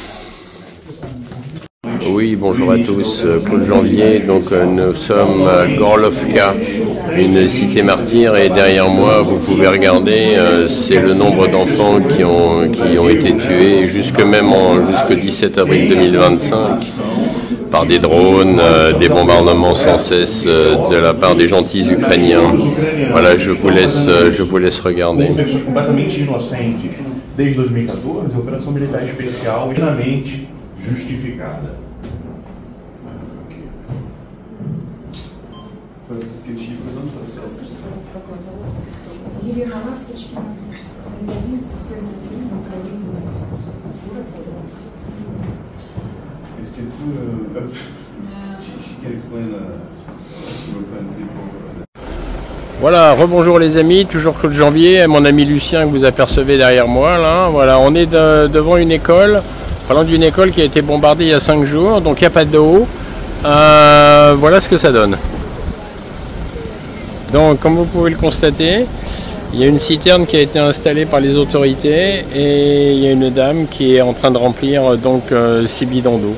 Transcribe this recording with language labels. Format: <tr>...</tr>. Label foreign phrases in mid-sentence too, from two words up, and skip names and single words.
<fr>Oui, bonjour à tous, Claude Janvier, donc nous sommes à Gorlovka, une cité martyre, et derrière moi, vous pouvez regarder, c'est le nombre d'enfants qui ont été tués jusqu'au 17 avril 2025 par des drones, des bombardements sans cesse de la part des gentils Ukrainiens. Voilà, je vous laisse regarder.</fr> <pt>Desde 2014, a operação militar especial plenamente justificada.</pt> <fr>Est-ce que</fr> <en>she can explain European people?</en> <fr>Voilà, rebonjour les amis, toujours Claude Janvier, mon ami Lucien que vous apercevez derrière moi là. Voilà, on est devant une école, parlant d'une école qui a été bombardée il y a 5 jours, donc il n'y a pas d'eau. Voilà ce que ça donne. Donc comme vous pouvez le constater, il y a une citerne qui a été installée par les autorités et il y a une dame qui est en train de remplir donc 6 bidons d'eau.</fr>